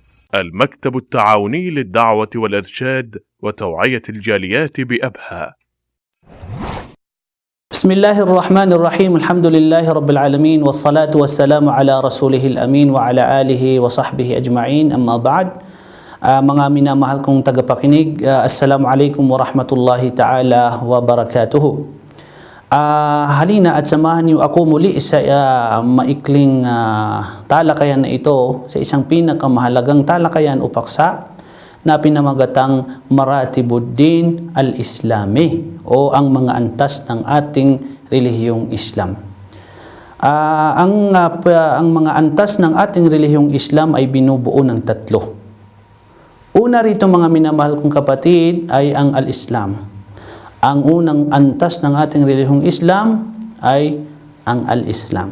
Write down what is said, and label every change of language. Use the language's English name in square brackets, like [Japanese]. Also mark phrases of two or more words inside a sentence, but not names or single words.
[Arabic] المكتب التعاوني للدعوة والإرشاد وتوعية الجاليات بأبها. بسم الله الرحمن الرحيم. الحمد لله رب العالمين والصلاة والسلام على رسوله الأمين وعلى آله وصحبه أجمعين. أما بعد, [Filipino] mga minamahal kong tagapakinig, [Arabic] السلام عليكم ورحمة الله تعالى وبركاته. [Filipino] Halina at samahan niyo ako muli sa maikling talakayan na ito, sa isang pinakamahalagang talakayan o paksa na pinamagatang [Arabic] مراتب الدين الإسلامي [Filipino] o ang mga antas ng ating relihiyong Islam. Ang mga antas ng ating relihiyong Islam ay binubuo ng tatlo. Una rito, mga minamahal kong kapatid, ay ang al-Islam. Ang unang antas ng ating relihiyong Islam ay ang al-Islam.